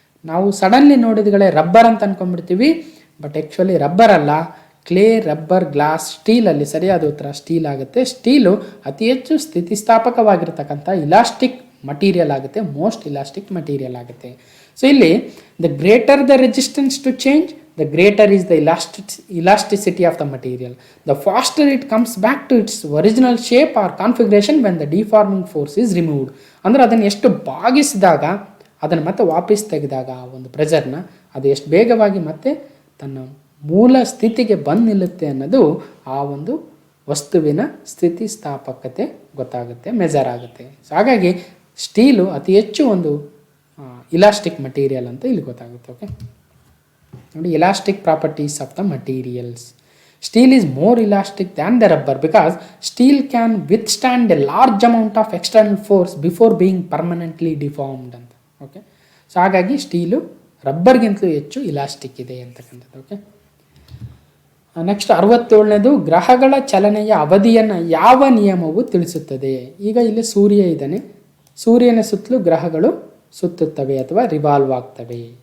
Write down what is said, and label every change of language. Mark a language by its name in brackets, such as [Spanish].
[Kannada] ನಾವು suddenly ನೋಡಿದ್ಗಳೇ rubber ಅಂತ ಅನ್ಕೊಂಡ್ಬಿಡ್ತೀವಿ, but actually rubber ಅಲ್ಲ, ಕ್ಲೇ, ರಬ್ಬರ್, ಗ್ಲಾಸ್, ಸ್ಟೀಲಲ್ಲಿ ಸರಿಯಾದ ಉತ್ತರ ಸ್ಟೀಲ್ ಆಗುತ್ತೆ. ಸ್ಟೀಲು ಅತಿ ಹೆಚ್ಚು ಸ್ಥಿತಿಸ್ಥಾಪಕವಾಗಿರ್ತಕ್ಕಂಥ ಇಲಾಸ್ಟಿಕ್ ಮಟೀರಿಯಲ್ ಆಗುತ್ತೆ, ಮೋಸ್ಟ್ ಇಲಾಸ್ಟಿಕ್ ಮಟೀರಿಯಲ್ ಆಗುತ್ತೆ. [English] So ಇಲ್ಲಿ the greater the resistance to change, the greater is the elasticity of the material. The faster it comes back to its original shape or configuration when the deforming force is removed. [Kannada] ಅಂದರೆ ಅದನ್ನು ಎಷ್ಟು ಬಾಗಿಸಿದಾಗ, ಅದನ್ನು ಮತ್ತೆ ವಾಪಸ್ ತೆಗೆದಾಗ ಆ ಒಂದು ಪ್ರೆಷರ್ನ, ಅದು ಎಷ್ಟು ಬೇಗವಾಗಿ ಮತ್ತೆ ತನ್ನ ಮೂಲ ಸ್ಥಿತಿಗೆ ಬಂದು ನಿಲ್ಲುತ್ತೆ ಅನ್ನೋದು ಆ ಒಂದು ವಸ್ತುವಿನ ಸ್ಥಿತಿಸ್ಥಾಪಕತೆ ಗೊತ್ತಾಗುತ್ತೆ, ಮೆಜರ್ ಆಗುತ್ತೆ. ಸೊ ಹಾಗಾಗಿ ಸ್ಟೀಲು ಅತಿ ಹೆಚ್ಚು ಒಂದು ಇಲಾಸ್ಟಿಕ್ ಮಟೀರಿಯಲ್ ಅಂತ ಇಲ್ಲಿ ಗೊತ್ತಾಗುತ್ತೆ. [English] Okay ನೋಡಿ, elastic properties of the materials. Steel is more elastic than the rubber because steel can withstand a large amount of external force before being permanently deformed ಅಂತ. [Kannada] Okay, so ಹಾಗಾಗಿ steel ರಬ್ಬರ್ಗಿಂತಲೂ ಹೆಚ್ಚು elastic ಇದೆ ಅಂತಕ್ಕಂಥದ್ದು. Okay, next 67ನೇದು. ಗ್ರಹಗಳ ಚಲನೆಯ ಅವಧಿಯನ್ನು ಯಾವ ನಿಯಮವು ತಿಳಿಸುತ್ತದೆ? ಈಗ ಇಲ್ಲಿ ಸೂರ್ಯ ಇದ್ದಾನೆ, ಸೂರ್ಯನ ಸುತ್ತಲೂ ಗ್ರಹಗಳು ಸುತ್ತುತ್ತವೆ ಅಥವಾ ರಿವಾಲ್ವ್ ಆಗ್ತವೆ.